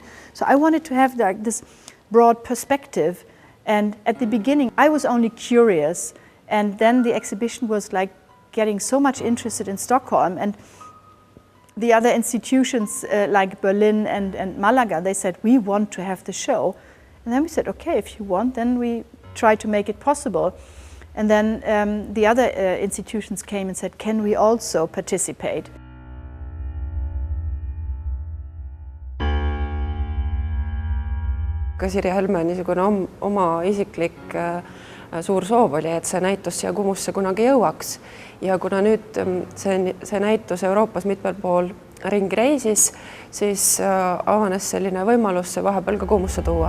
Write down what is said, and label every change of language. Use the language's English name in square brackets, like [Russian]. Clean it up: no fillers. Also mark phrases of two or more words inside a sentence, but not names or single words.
[English] So I wanted to have like this broad perspective, and at the beginning I was only curious, and then the exhibition was like getting so much interested in Stockholm, and the other institutions like Berlin and Malaga, they said, we want to have the show. And then we said, okay, if you want, then we try to make it possible. And then the other institutions came and said, can we also participate? [Estonian] Sirja Helme niisugune oma isiklik suur soov oli, et see näitus siia Kumusse kunagi jõuaks. Ja kuna nüüd see näitus Euroopas mitmel pool ringi reisis, siis avanes selline võimalus see vahepeal ka Kumusse tuua.